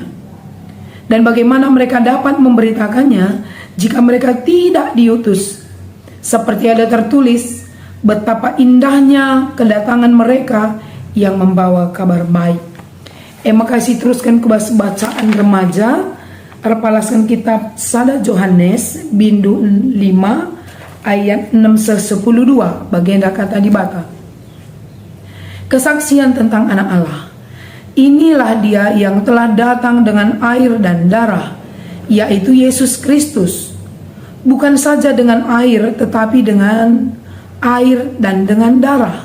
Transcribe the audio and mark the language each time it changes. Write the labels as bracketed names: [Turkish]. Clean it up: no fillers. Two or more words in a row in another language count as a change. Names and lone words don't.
[Indonesian] Dan bagaimana mereka dapat memberitakannya jika mereka tidak diutus? Seperti ada tertulis, betapa indahnya kedatangan mereka yang membawa kabar baik. Makasih teruskan ke bacaan remaja. [Batak Karo] Arpalaskan kitab Sada Yohanes bindu 5 ayat 6-10:2 bagian kata dibata. [Indonesian] Kesaksian tentang anak Allah. Inilah Dia yang telah datang dengan air dan darah, yaitu Yesus Kristus. Bukan saja dengan air, tetapi dengan air dan dengan darah.